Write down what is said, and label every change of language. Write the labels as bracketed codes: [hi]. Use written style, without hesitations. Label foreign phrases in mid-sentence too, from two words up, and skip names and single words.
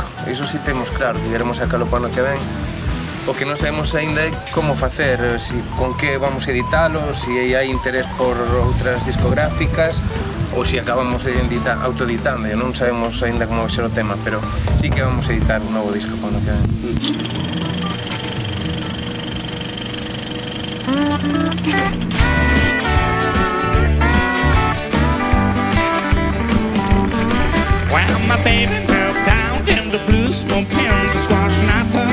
[gl] Iso sí temos claro, que queremos sacarlo para o ano que ven. O que non sabemos ainda é como facer, con que vamos a editalo, se hai interés por outras discográficas ou se acabamos autoeditando. Non sabemos ainda como vai ser o tema, pero sí que vamos a editar un novo disco para o ano que ven. [en] Well, my baby broke down in the blues, no pen to squash nothing.